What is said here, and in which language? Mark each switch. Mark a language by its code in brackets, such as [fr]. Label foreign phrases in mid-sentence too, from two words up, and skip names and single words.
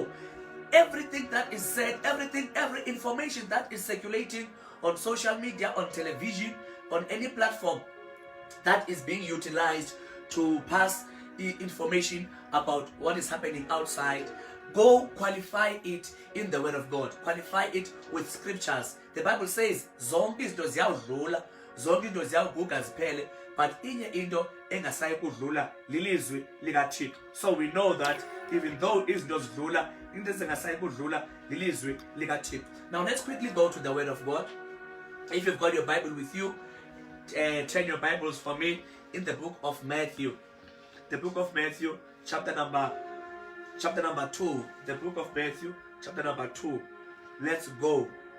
[en] Everything that is said, every information that is circulating on social media, on television, on any platform that is being utilized to pass the information about what is happening outside, Go qualify it in the word of God. Qualify it with scriptures. The Bible says, [xh] zonke izinto ziyadlula, zonke izinto ziyaguga ziphele, but inye into engasayi kudlula lilizwi likaThixo. [en] So we know that even though [xh] izinto zidlula, into engasayi kudlula lilizwi likaThixo. [en] Now let's quickly go to the word of God. If you've got your Bible with you, turn your Bibles for me in the book of Matthew. The book of Matthew, chapter number 2. The book of Matthew, chapter number 2. Let's go.